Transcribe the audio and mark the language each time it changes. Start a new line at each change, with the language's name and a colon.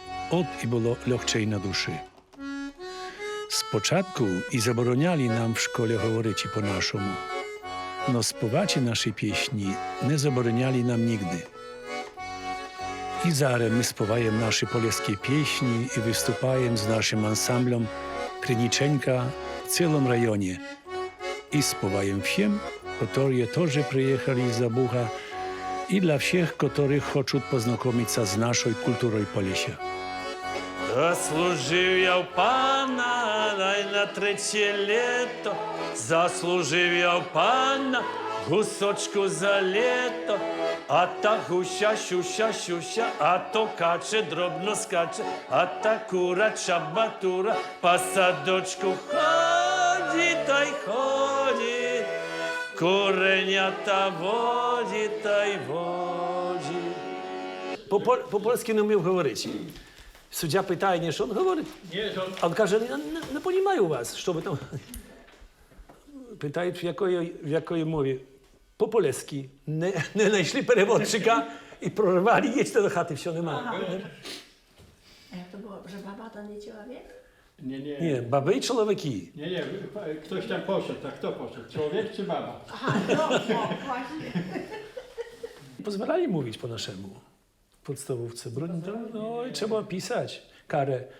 Ukrainian: От і було легче на душі. Спочатку і забороняли нам в школі говорити по-нашому, но співати наші пісні не забороняли нам нігде. І зараз ми співаємо наші полеські пісні і виступаємо з нашим ансамблем «Криніченька» в цілому районі.
Polish: I spiewają
Ukrainian: всім,
Polish: którzy też przyjechali z Bucha i dla wszystkich, którzy chcą poznajomić się z naszą kulturą Polesia.
Ukrainian: Заслужив я в пана на 3 літо, заслужив я в пана гусочку за літо, а та гуща, щуща, щуща, а то каче дробно скаче, а та кура чабатура по садочку ходить та й ходить, куренята водить та й водить. По-польськи не вмів говорити. Суддя питає, ні, що він говорить? А він каже, не розумію вас, що ви там... Питають, в якої мові? По-полеськи. Не знайшли переводчика і проривали, їдьте до хати, все, нема.
Polish: A jak to było, że baba to nie człowiek? Nie,
Ukrainian: Ні, баби і чоловіки.
Polish: nie, ktoś tam poszedł, a kto poszedł? Człowiek czy baba? Aha, no właśnie. Pozwalali mówić po naszemu w podstawówce. No i trzeba pisać karę.